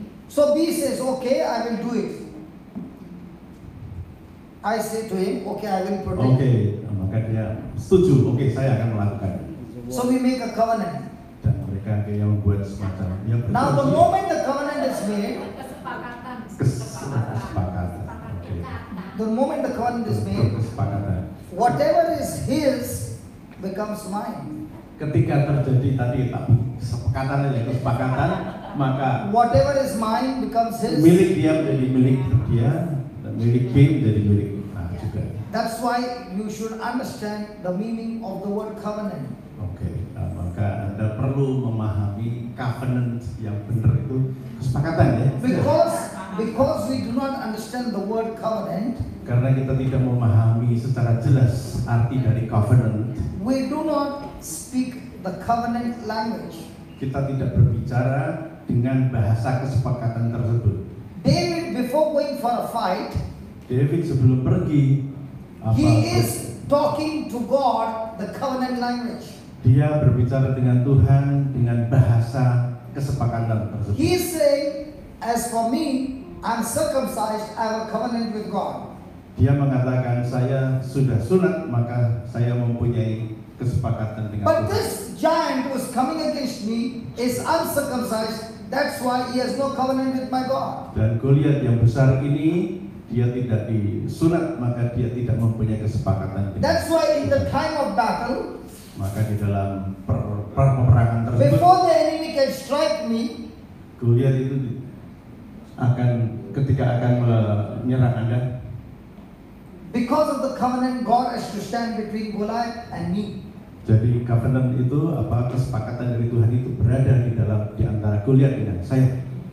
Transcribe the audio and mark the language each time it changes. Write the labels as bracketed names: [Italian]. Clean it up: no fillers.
[English] So B says, okay, I will do it. I say to him, okay, I will protect [Indonesian] Oke, [English] you. [Indonesian] maka dia setuju. Oke, saya akan melakukan. [English] So we make a covenant. [Indonesian] Dan mereka akhirnya membuat semacam [English] Now the moment the covenant is made, [Indonesian] kesepakatan. Oke. [English] the moment the covenant is made, [Indonesian] Kesepakatan. [English] whatever is his becomes mine. [Indonesian] Ketika terjadi tadi kesepakatan aja, kesepakatan, maka [English] Whatever is mine becomes his. [Indonesian] milik dia menjadi milik dia, dan milik B menjadi milik juga. [English] That's why you should understand the meaning of the word covenant. [Indonesian] Oke, maka Anda perlu memahami covenant yang benar itu kesepakatan ya. [English] Because we do not understand the word covenant, [Indonesian] Karena kita tidak memahami secara jelas arti dari covenant, [English] we do not speak the covenant language. [Indonesian] kita tidak berbicara dengan bahasa kesepakatan tersebut. [English] David, before going for a fight, [Indonesian] David sebelum pergi [English] he is talking to God the covenant language. [Indonesian] Dia berbicara dengan Tuhan dengan bahasa kesepakatan tersebut. [English] He is saying, as for me, I'm circumcised, I have a covenant with God. [Indonesian] Dia mengatakan saya sudah sunat maka saya mempunyai kesepakatan dengan [English] But [Indonesian] Tuhan. [English] this giant who is coming against me is uncircumcised. That's why he has no covenant with my God. [Indonesian] Dan Goliat yang besar ini dia tidak disunat maka dia tidak mempunyai kesepakatan dengan [English] That's why in the [Indonesian] Tuhan. [English] time of battle, [Indonesian] Maka di dalam peperangan tersebut [English] before the enemy can strike me, [Indonesian] Goliat itu ketika akan menyerang Anda, [English] because of the covenant, God has to stand between Goliath and me. [Indonesian] jadi covenant itu kesepakatan dari Tuhan itu berada di antara Goliat dengan saya.